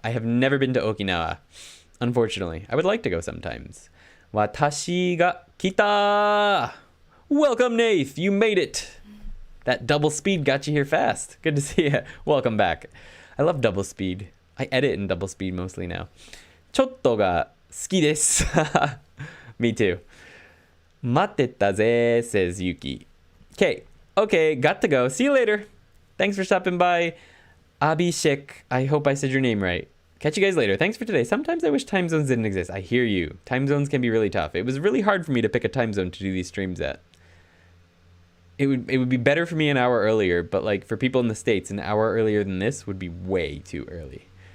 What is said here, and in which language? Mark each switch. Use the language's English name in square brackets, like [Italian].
[English] I have never been to Okinawa. Unfortunately, I would like to go sometimes. [Japanese] 私が来た! [English] Welcome, Nath! You made it! That double speed got you here fast. Good to see you. Welcome back. I love double speed. I edit in double speed mostly now. [Japanese] ちょっとが好きです. [English] Me too. [Japanese] 待ってたぜ, [English] says Yuki. Okay, got to go. See you later. Thanks for stopping by. Abhishek, I hope I said your name right. Catch you guys later. Thanks for today. Sometimes I wish time zones didn't exist. I hear you. Time zones can be really tough. It was really hard for me to pick a time zone to do these streams at. It would be better for me an hour earlier, but like for people in the States, an hour earlier than this would be way too early.